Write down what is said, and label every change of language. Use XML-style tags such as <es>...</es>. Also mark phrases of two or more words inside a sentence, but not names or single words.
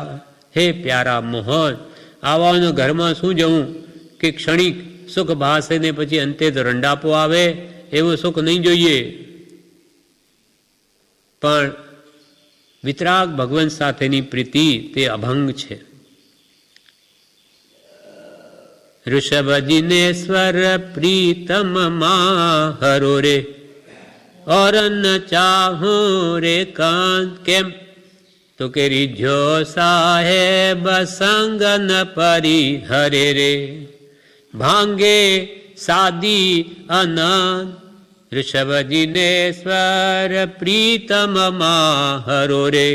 <gu>હે પ્યારા મોહન, આવાનો ઘરમાં શું જવું કે ક્ષણિક સુખ ભાસે ને પછી અંતે તો રંડાપો આવે, એવું સુખ નહીં જોઈએ. પણ વિતરાગ ભગવાન સાથેની પ્રીતિ તે અભંગ છે. ઋષભ જિનેશ્વર પ્રીતમ માહરો રે ઔર ન ચાહો રે કાંત. કેમ તો કે રીઝ્યો સાહેબ સંગ ન પરિહરે રે, ભાંગે સાદી અનંત ઋષભજીને સ્વર પ્રીતમ માહરો રે.</gu>